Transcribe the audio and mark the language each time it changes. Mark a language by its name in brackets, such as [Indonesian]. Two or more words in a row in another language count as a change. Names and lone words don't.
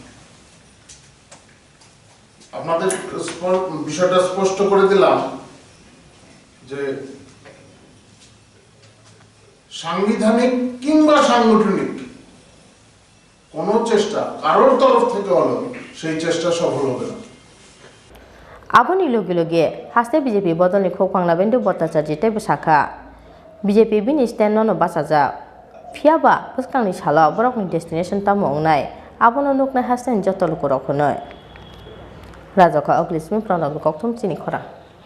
[Bangla] আপনাদের বিষয়টা স্পষ্ট করে দিলাম যে সাংবিধানিক কিংবা সাংগঠনিক কোনো চেষ্টা কারোর তরফ থেকে হলো সেই চেষ্টা সফল হবে না। [Kok Borok] Aboni logi haste BJP bodolni khokpangla bendu Bhattacharya tei bwsakha BJP bini stand no basaja phiaba bwskangni sala borokni destination tamo ongnai abono nuknai haste joto lokorok honoi Rajaka Oglismi Pranab Koktum chini khora